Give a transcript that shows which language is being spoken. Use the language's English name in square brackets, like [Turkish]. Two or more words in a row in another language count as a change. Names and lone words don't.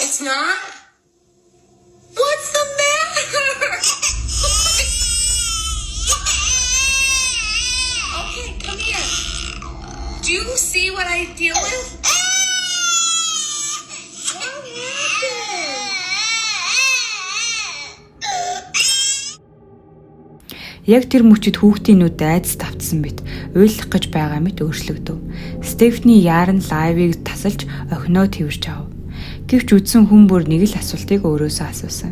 [English] It's not? What's the matter? Okay, come here. Do you see what I deal with? What happened? [Mongolian] Яг тэр мөчид хүүхдийн нүд айдас тавтсан мэт уйлах гэж байгаа мэт өөрчлөгдөв. Стефани яаран лайвыг тасалж охиноо тэрвэрч ав. Гэвч үдсэн хүн бүр нэг л асуултыг өөрөөсөө асуусан.